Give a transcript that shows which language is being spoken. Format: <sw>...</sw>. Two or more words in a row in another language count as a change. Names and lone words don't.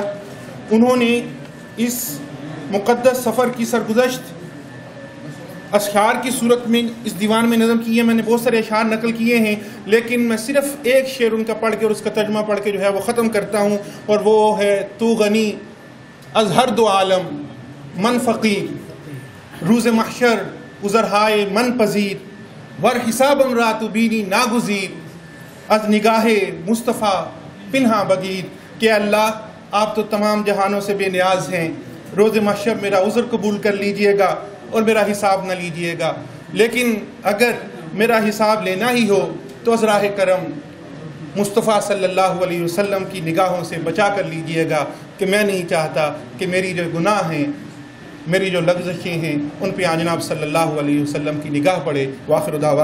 <ur>انہوں نے اس مقدس سفر کی سرگزشت اشعار کی صورت میں اس دیوان میں نظم کی ہے۔ میں نے بہت سارے اشعار نقل کیے ہیں، لیکن میں صرف ایک شعر ان کا پڑھ کے اور اس کا ترجمہ پڑھ کے جو ہے وہ ختم کرتا ہوں، اور وہ ہے</ur> <fa>تو غنی از ہر دو عالم من فقیر، روز محشر عذرہائے من پذیر، ور حسابم را تو بینی ناگزیر، از نگاہ مصطفیٰ پنہا بگیر۔</fa> <ur>کہ اللہ آپ تو تمام جہانوں سے بے نیاز ہیں، روز محشر میرا عذر قبول کر لیجئے گا اور میرا حساب نہ لیجئے گا، لیکن اگر میرا حساب لینا ہی ہو تو از راہ کرم مصطفیٰ</ur> <ar>صلی اللہ علیہ وسلم</ar> <ur>کی نگاہوں سے بچا کر لیجئے گا، کہ میں نہیں چاہتا کہ میری جو گناہ ہیں، میری جو لغزشیں ہیں، ان پہ جناب</ur> <ar>صلی اللہ علیہ وسلم</ar> <ur>کی نگاہ پڑے۔</ur>